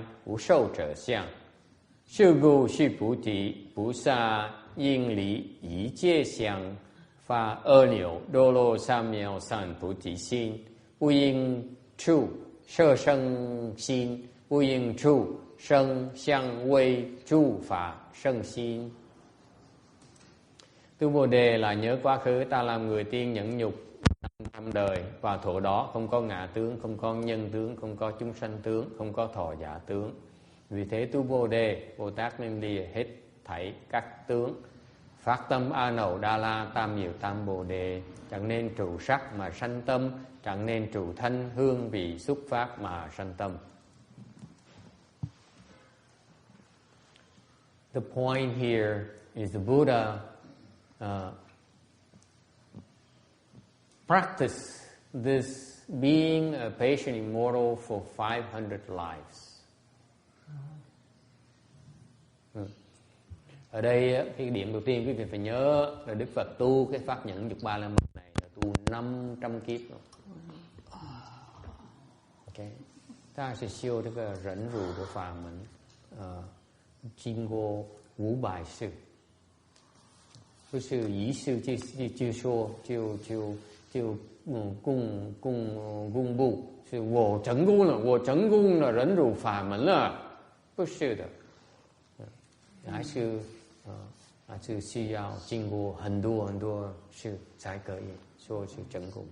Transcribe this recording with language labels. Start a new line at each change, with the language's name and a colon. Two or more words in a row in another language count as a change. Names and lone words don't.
Chinese: 无寿者相是故须菩提菩萨应离一切相发阿耨多罗三藐三菩提心不应处摄生心不应处生相位诸法生心.
Vietnamese: Tu Bồ Đề là nhớ quá khứ ta làm người tiên nhẫn nhục 500 đời, và thổ đó không có ngã tướng, không có nhân tướng, không có chúng sanh tướng, không có thọ giả tướng. Vì thế tu Bồ Đề, Bồ Tát nên lìa hết thảy các tướng, phát tâm A Nậu Đa La Tam Nhiều Tam Bồ Đề, chẳng nên trụ sắc mà sanh tâm, chẳng nên trụ thanh hương vị xúc pháp mà sanh tâm.
English: The point here is the Buddha practiced this being a patient immortal for 500 lives.
Vietnamese: Ở đây cái điểm đầu tiên quý vị phải nhớ là Đức Phật tu cái pháp nhẫn dục ba la mật này là tu 500 kiếp rồi.
Chinese: OK， 他是修这个忍辱的法门，经过500世，不是一世就说就公布，是我成功了忍辱法门了，不是的，还是需要经过很多世才可以说是成功。